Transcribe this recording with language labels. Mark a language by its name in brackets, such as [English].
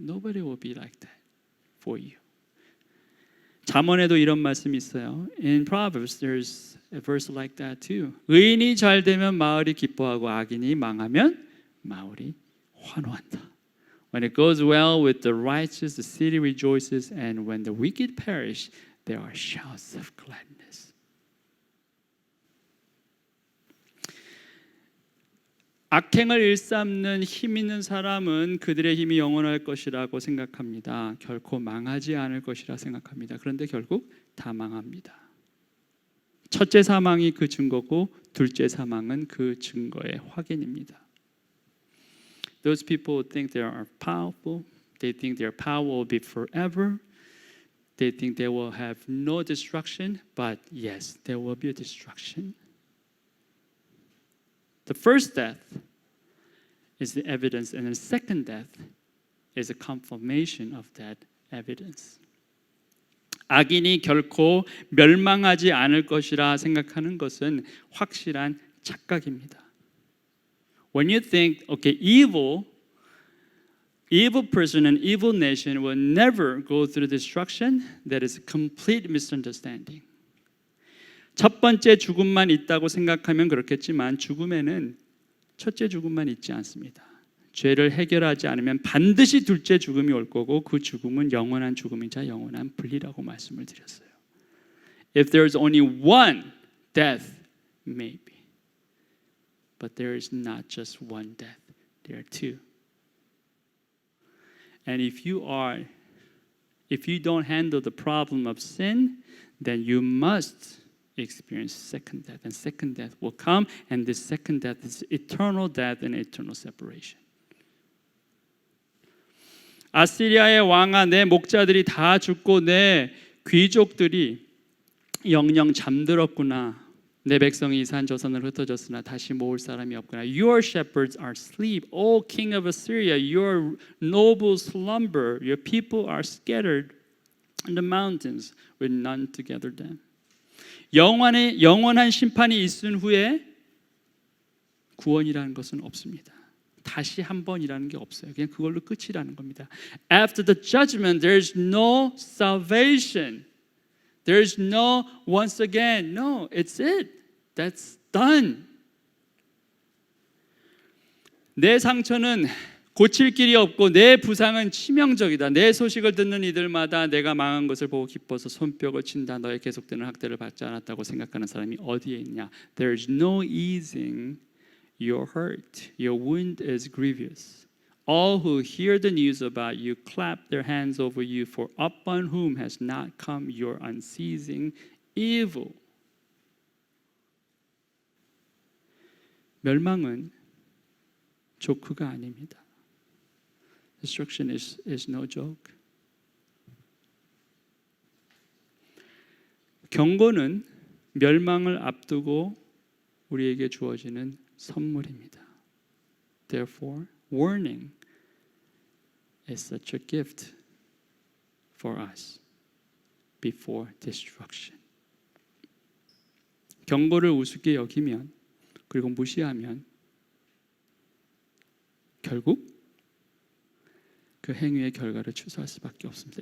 [English] Nobody will be like that for you. [Korean] 잠언에도 이런 말씀이 있어요. [English] In Proverbs, there's a verse like that too. [Korean] 의인이 잘 되면 마을이 기뻐하고 악인이 망하면 마을이 환호한다. [English] When it goes well with the righteous, the city rejoices, and when the wicked perish, there are shouts of gladness. [Korean] 악행을 일삼는 힘 있는 사람은 그들의 힘이 영원할 것이라고 생각합니다. 결코 망하지 않을 것이라 생각합니다. 그런데 결국 다 망합니다. 첫째 사망이 그 증거고 둘째 사망은 그 증거의 확인입니다. [English] Those people think they are powerful. They think their power will be forever. They think they will have no destruction. But yes, there will be a destruction. The first death is the evidence, and the second death is a confirmation of that evidence. [Korean] 악인이 결코 멸망하지 않을 것이라 생각하는 것은 확실한 착각입니다. [English] When you think, okay, evil person and evil nation will never go through destruction, that is a complete misunderstanding. [Korean] 첫 번째 죽음만 있다고 생각하면 그렇겠지만 죽음에는 첫째 죽음만 있지 않습니다. 죄를 해결하지 않으면 반드시 둘째 죽음이 올 거고 그 죽음은 영원한 죽음이자 영원한 분리라고 말씀을 드렸어요. [English] If there is only one death, maybe. But there is not just one death. There are two. And if you don't handle the problem of sin, then you must experience second death, and second death will come, and this second death is eternal death and eternal separation. [Korean] 아시리아의 왕아, 내 목자들이 다 죽고 내 귀족들이 영영 잠들었구나. 내 백성이 이산 조선으로 흩어졌으나 다시 모을 사람이 없구나. [English] Your shepherds are asleep, O king of Assyria. Your nobles slumber. Your people are scattered in the mountains with none to gather them. [Korean] 영원한 심판이 있은 후에 구원이라는 것은 없습니다. 다시 한 번이라는 게 없어요. 그냥 그걸로 끝이라는 겁니다. [English] After the judgment, there is no salvation. There is no once again. No, it's it. That's done. [Korean] 내 상처는 고칠 길이 없고 내 부상은 치명적이다. 내 소식을 듣는 이들마다 내가 망한 것을 보고 기뻐서 손뼉을 친다. 너의 계속되는 학대를 받지 않았다고 생각하는 사람이 어디에 있냐? [English] There is no easing your hurt. Your wound is grievous. All who hear the news about you clap their hands over you, for upon whom has not come your unceasing evil. [Korean] 멸망은 조크가 아닙니다. [English] Destruction is no joke. [Korean] 경고는 멸망을 앞두고 우리에게 주어지는 선물입니다. [English] Therefore, warning is such a gift for us before destruction. [Korean] 경고를 우습게 여기면 그리고 무시하면 결국 그 행위의 결과를 추수할 수밖에 없습니다.